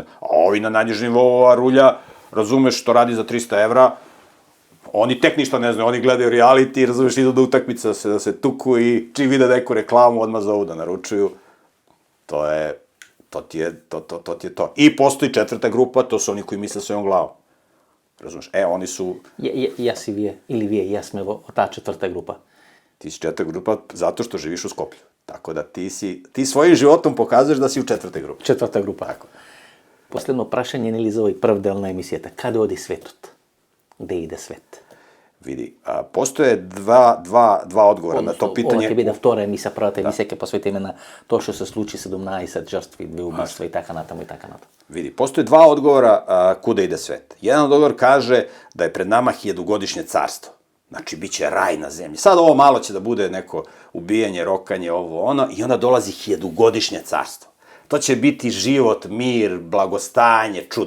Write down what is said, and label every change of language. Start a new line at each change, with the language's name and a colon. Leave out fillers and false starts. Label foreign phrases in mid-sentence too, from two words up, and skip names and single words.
Serbian: A ovi na najnižem nivou rulja, razumeš, što radi za 300 evra, oni tek ništa ne znaju, oni gledaju reality, razumeš, idu do utakmica da se tuku i čim vide neku reklamu, odmah zovu da naručuju. To ti je to. I postoji 4. grupa, to su oni koji misle svojom glavom. Razumeš, oni su...
Macedonian: Јас и вие, или вие и јас сме во таа 4. група.
Serbian: Ti si 4. grupa zato što živiš u Skoplju. Tako da ti svojim životom pokazuješ da si u 4. grupi. 4. група. Tako.
Macedonian: Последно прашање, нели, за овој прв дел на емисијата. Каде оди светот?
Serbian: Gde ide svet? Vidi, postoje dva odgovora na to pitanje.
Macedonian: Ова ќе биде втора емисија, првата емисија ќе посветиме на тоа што се случи, 17 жртви, 2 убиства и така натаму и така натаму.
Serbian: Vidi, postoje 2 odgovora kuda ide svet. Jedan odgovor kaže da je pred nama 1000-godišnje carstvo. Znači, bit će raj na zemlji. Sad ovo malo će da bude neko ubijanje, rokanje, ovo, ono, i onda dolazi 1000-godišnje carstvo. To će biti život, mir, blagostanje, čudo.